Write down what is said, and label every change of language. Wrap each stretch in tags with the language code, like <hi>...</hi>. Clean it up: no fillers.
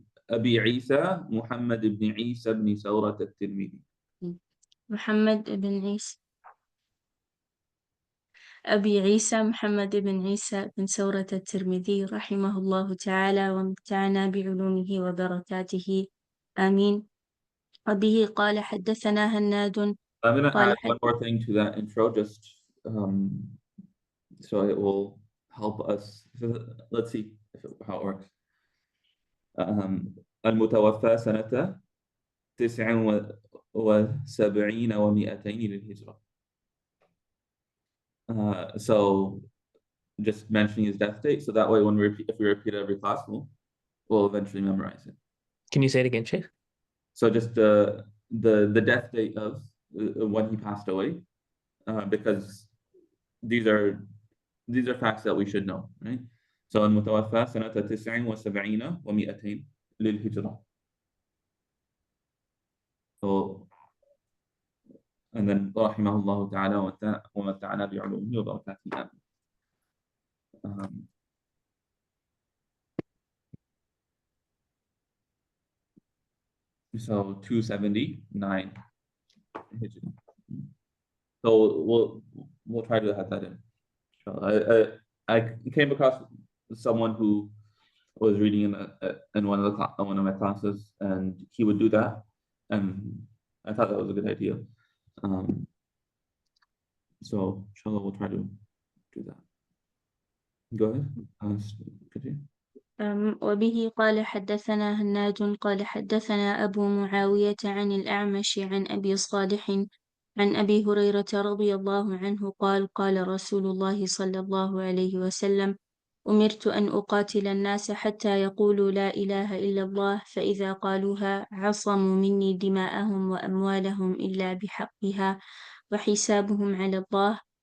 <ar>أبي عيسى محمد بن عيسى بن ثورة الترمذي. محمد بن عيسى أبي عيسى محمد بن عيسى بن ثورة الترمذي رحمه الله تعالى ومتعنا بعلومه وبركاته آمين. وبه قال حدثنا هناد.</ar> <en>I'm going to add one more thing to that intro, just so it will help us. So let's see how it works.</en> <ar>المتوفى سنة 79 و200 للهجرة.</ar> <en>So just mentioning his death date, so that way when if we repeat it every class, we'll eventually memorize it. Can you say it again, Sheikh? So just the death date of when he passed away, because these are facts that we should know, right?</en> <ar>So المتوفى سنة 79 و200 للهجرة.</ar> <en>So and then</en> <ar>رحمه الله تعالى ومتعنا بعلومه وبركاته.</ar> <en>So 279. So we'll try to have that in. I came across someone who was reading in one of my classes, and he would do that, and I thought that was a good idea. So inshallah, we'll try to do that. Go ahead. Continue.</en> <ar>وبه قال حدثنا هناد قال حدثنا أبو معاوية عن الأعمش عن أبي صالح عن أبي هريرة رضي الله عنه قال قال رسول الله صلى الله عليه وسلم أمرت أن أقاتل الناس حتى يقولوا لا إله إلا الله فإذا قالوها عصموا مني دماءهم وأموالهم إلا بحقها وحسابهم على الله.</ar>